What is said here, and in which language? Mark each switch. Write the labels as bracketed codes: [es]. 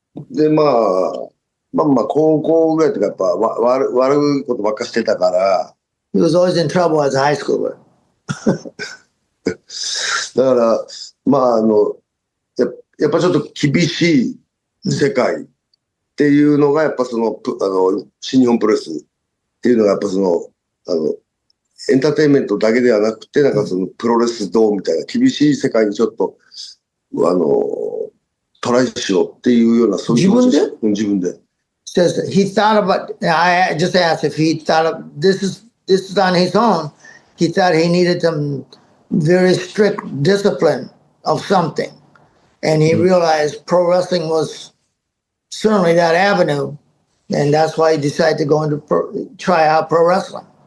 [ja] で、まあ高校ぐらいとかやっぱ悪いことばっかしてたから。 [en] He was always in trouble as a high schooler. [ja] だからやっぱちょっと厳しい世界っていうのがやっぱ新日本プロレスっていうのがやっぱエンターテインメントだけではなくてなんかプロレス道みたいな厳しい世界にちょっと飛トライしようっていうような、そういう気持ちでした。自分で。 [en] Says he thought about. I just asked if he thought of this is on his own. He thought he needed some very strict discipline of something, and he realized pro wrestling was certainly that avenue, and that's why he decided to go into try out pro wrestling.